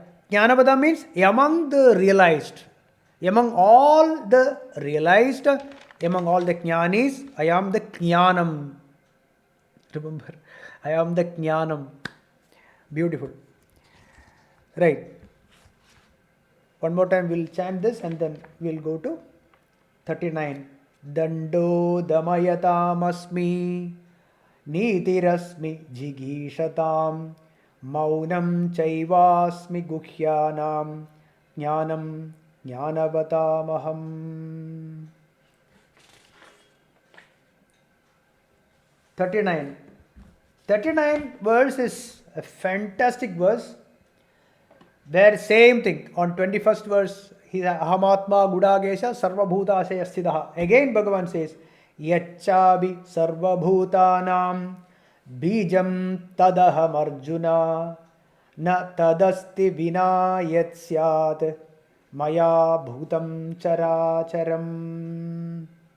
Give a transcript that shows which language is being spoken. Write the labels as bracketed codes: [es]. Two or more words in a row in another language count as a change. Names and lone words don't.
[en] Jnanavata means among the realized. Among all the realized, among all the jnanis, I am the jnanam. Remember, I am the jnanam. Beautiful. Right. One more time we'll chant this and then we'll go to 39. [sa] Dando damayatam Nitirasmi jigishatam Maunam chaivasmi guhyanam Jnanam jnanavatamaham. [en] 39. 39 verse is a fantastic verse. Where same thing on 21st verse, he [sa] Ahamatma Gudagesha Sarvabhutasaya Siddha. [en] Again Bhagavan says, [sa] Yachabi Sarvabhutanam Bijam Tadaham Arjuna Na Tadasti Vina Yatsyat Maya Bhutam Characharam.